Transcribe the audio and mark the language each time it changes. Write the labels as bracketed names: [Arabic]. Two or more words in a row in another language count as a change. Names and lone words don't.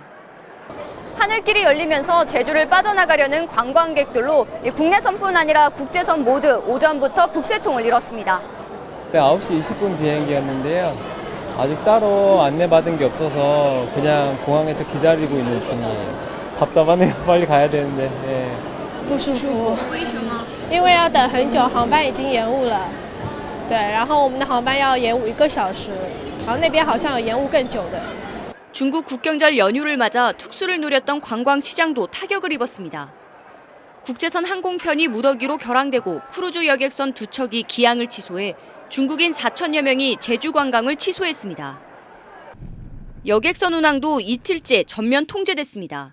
[Korean] 하늘길이 열리면서 제주를 빠져나가려는 관광객들로 국내선뿐 아니라 국제선 모두 오전부터 북새통을 이뤘습니다. 9시 20분 비행기였는데요. 아직 따로 안내받은 게 없어서 그냥 공항에서 기다리고 있는 중이에요. 답답하네요. 빨리 가야 되는데. 네. [Chinese] 不舒服，为什么？因为要等很久，航班已经延误了。对，然后我们的航班要延误1个小时，然后那边好像有延误更久的。 [Korean] 중국 국경절 연휴를 맞아 특수를 노렸던 관광 시장도 타격을 입었습니다. 국제선 항공편이 무더기로 결항되고 크루즈 여객선 2척이 기항을 취소해 중국인 4천여 명이 제주 관광을 취소했습니다. 여객선 운항도 이틀째 전면 통제됐습니다.